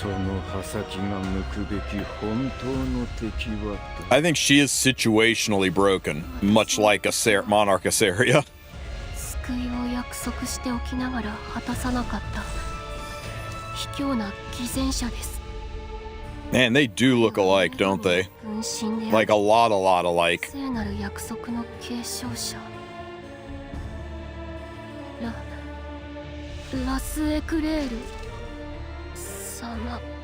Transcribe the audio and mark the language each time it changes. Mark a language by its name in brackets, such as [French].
[Japanese] その刃先が向くべき本当の敵は。 [English] I think she is situationally broken, much like Monarch Iseria. [Japanese] 救いを約束しておきながら果たさなかった卑怯な偽善者です。 [English] Man, they do look alike, don't they? Like a lot alike. [Japanese] 聖なる約束の継承者ラスエクレール様